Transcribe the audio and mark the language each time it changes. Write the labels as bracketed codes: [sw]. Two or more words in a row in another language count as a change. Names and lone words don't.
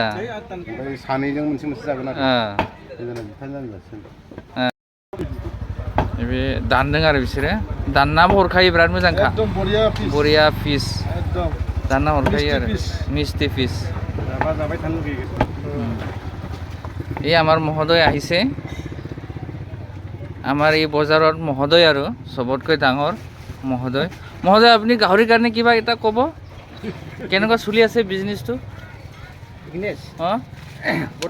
[brx] ओमफ्राय सानैजों मोनसे जागोन आरो बे दानदों आरो बिसोरो दाननाबो हरखायो बिराद मोजांखा एकदम बरिया पिस एकदम दानना हरखायो आरो मिस्टि পিস जाबाय थानो लुगैयो [as] এই আমাৰ মহোদয় আহিছে আমাৰ এই বজাৰত মহোদয় আৰু সবতকৈ ডাঙৰ মহোদয় আপুনি গাহৰিৰ কাৰণে কিবা এটা ক'ব কেনেকুৱা চলি আছে বিজনেছটো বৰ